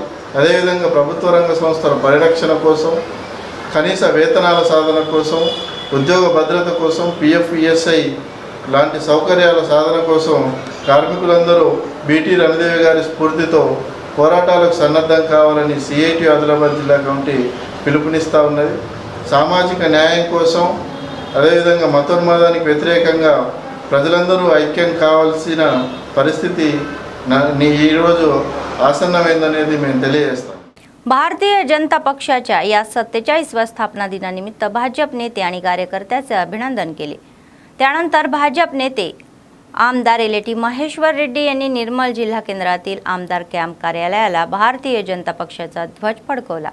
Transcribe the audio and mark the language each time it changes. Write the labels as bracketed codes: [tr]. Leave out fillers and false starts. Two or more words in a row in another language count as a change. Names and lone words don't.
[te] అదేవిధంగా ప్రభుత్వ రంగ సంస్థల పరిరక్షణ కోసం, కనీస వేతనాల సాధన కోసం, ఉద్యోగ భద్రత కోసం, పిఎఫ్, ఈఎస్ఐ లాంటి సౌకర్యాల సాధన కోసం కార్మికులందరూ బీటీ రణదేవి గారి స్ఫూర్తితో పోరాటాలకు సన్నద్ధం కావాలని సిఐటి ఆదిలాబాద్ జిల్లా కమిటీ పిలుపునిస్తూ ఉన్నది. సామాజిక న్యాయం కోసం, అదేవిధంగా మతోన్మాదానికి వ్యతిరేకంగా ప్రజలందరూ ఐక్యం కావాల్సిన పరిస్థితి ఈరోజు आसन्नమైందనేది మేము తెలియజేస్తాం. [mr] भारतीय जनता पक्षाच्या या 47व्या स्थापना दिनानिमित्त भाजप नेते आणि कार्यकर्त्यांचे अभिनंदन केले. त्यानंतर भाजप नेते आमदार एलेटी महेश्वर रेड्डी यांनी निर्मल जिल्हा केंद्रातील आमदार कॅम्प कार्यालयाला भारतीय जनता पक्षाचा ध्वज फडकवला.